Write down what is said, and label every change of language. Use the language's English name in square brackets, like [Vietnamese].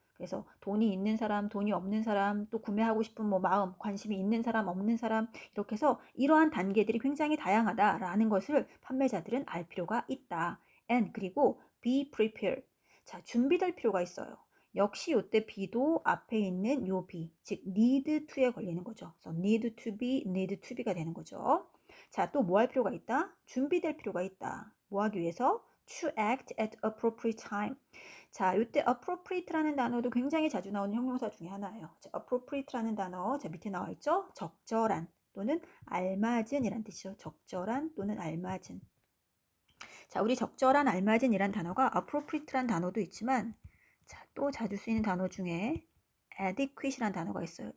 [Korean] 그래서 돈이 있는 사람, 돈이 없는 사람, 또 구매하고 싶은 뭐 마음, 관심이 있는 사람, 없는 사람, 이렇게 해서 이러한 단계들이 굉장히 다양하다라는 것을 판매자들은 알 필요가 있다. and 그리고 [English] be prepared. [Korean] 자, 준비될 필요가 있어요. 역시 이때 be도 앞에 있는 요 be, 즉 need to에 걸리는 거죠. 그래서 need to be가 되는 거죠. 자, 또 뭐 할 필요가 있다? 준비될 필요가 있다. 뭐 하기 위해서? [English] To act at appropriate time. [Korean] 자, 이때 appropriate라는 단어도 굉장히 자주 나오는 형용사 중에 하나예요. 자, appropriate라는 단어, 자, 밑에 나와 있죠? 적절한 또는 알맞은이란 뜻이죠. 적절한 또는 알맞은. 자, 우리 적절한 알맞은이란 단어가 appropriate란 단어도 있지만, 자, 또 자주 쓰이는 단어 중에 adequate이란 단어가 있어요.